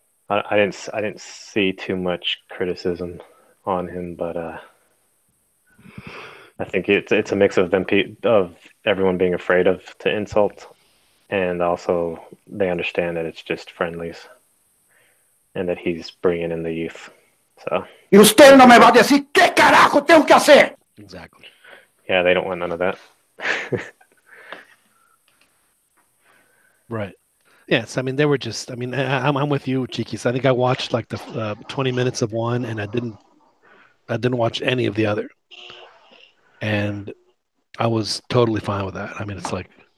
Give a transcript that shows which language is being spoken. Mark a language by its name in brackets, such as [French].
[English] I didn't see too much criticism on him, but I think it's a mix of everyone being afraid to insult, and also they understand that it's just friendlies, and that he's bringing in the youth. So. [Spanish] Y usted no me va a decir qué carajo tengo que hacer. [English] Exactly. Yeah, they don't want none of that. Right. Yes, I mean, they were just. I mean, I'm with you, Chiquis. I think I watched like the 20 minutes of one, and I didn't watch any of the other, and I was totally fine with that. I mean, it's like,